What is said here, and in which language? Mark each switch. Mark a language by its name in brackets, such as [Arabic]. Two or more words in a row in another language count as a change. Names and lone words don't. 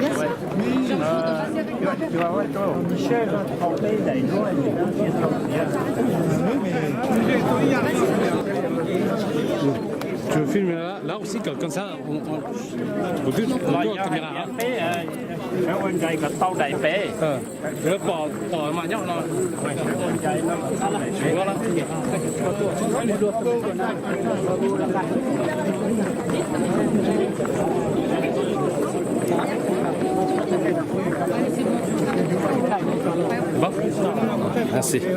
[French] Tu vas voir, toi, Michel, tu veux filmer là aussi, comme ça, on peut la caméra. Le port, [Vietnamese] mà nhóc nó. [French] Bon, merci.